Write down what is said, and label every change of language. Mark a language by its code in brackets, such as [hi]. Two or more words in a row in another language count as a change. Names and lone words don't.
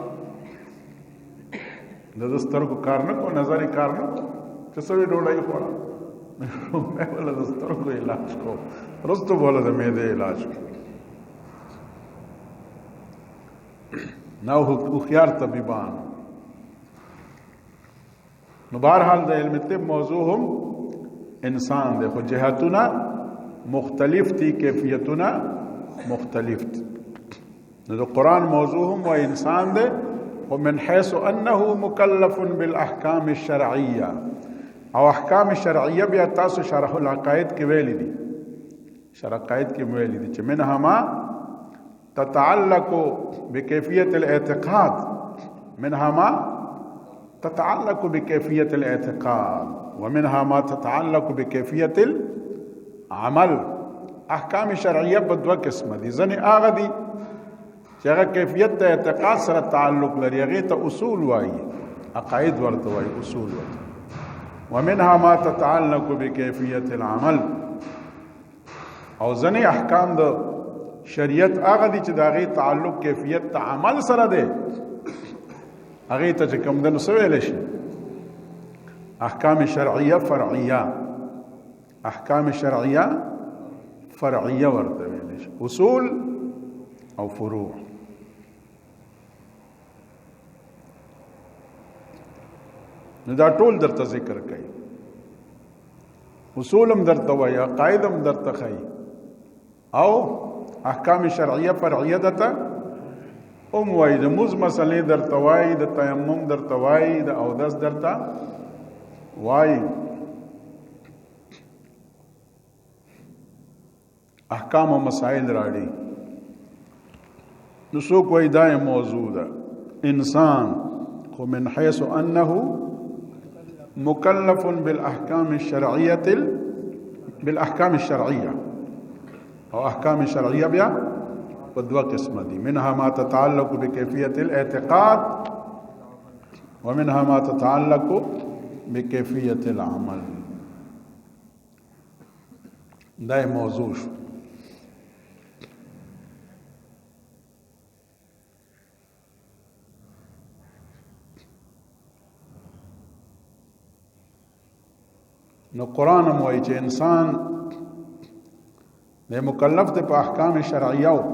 [ps] د سترګو کار نه کو نظر کار نه کو چې سوي ډوډۍ خوړه مې ولا د سترګو علاج کو رستو بوله د مې د علاج نو هو خيار طبيبان نو بهرحال د علم طب موضوع هم انسان دی خو جهتونه مختلف دي کیفیتونه مختلف دي نو د قرآن موضوع هم و انسان دی [ar] ومن حيث انه مكلف بالاحكام الشرعيه [ps] او احکام شرعیه بیا تاسو شرح العقائد کې ویل دي شرح عقائد کې ویل دي چې [ar] منها ما تتعلق بكيفيه الاعتقاد منها ما تتعلق بكيفيه الاعتقاد ومنها ما تتعلق بكيفيه العمل [ps] احکام شرعیه په دوه قسمه دي ځنې هغه دي چې هغه کیفیت د اعتقاد سره تعلق لري هغه ته اصول وایي عقاید ورته وایي اصول ورته [ar] ومنها ما تتعلق بكيفيه العمل [ps] او ځنې احکام د شریعت هغه دي چې د هغه تعلق کیفیت د عمل سره دی هغه ته چې کوم د نو ویل شي احکام شرعیه فرعیه احکام شرعیه فرعیه ورته ویل شي اصول او فروع نو دا ټول درته ذکر کوي اصولم درته وایي عقایدم درته ښایي او احکام شرعیه فرعیه دته هم وایي د مز مسلې درته وایي د تیمم درته وایي د اودس درته وایي احکام او مسائل راړي نو څوک وایي دا موضوع ده انسان خو [ar] من حيث انه مكلف بالاحكام الشرعيه بالاحكام الشرعيه [ps] او احکام شرعیه بیا په دوه قسمه دي [ar] منها ما تتعلق بكيفيه الاعتقاد ومنها ما تتعلق بكيفيه العمل [ps] دا موضوع شو نو قرآن هم وایي چې انسان د مکلف دی په احکام شرعیه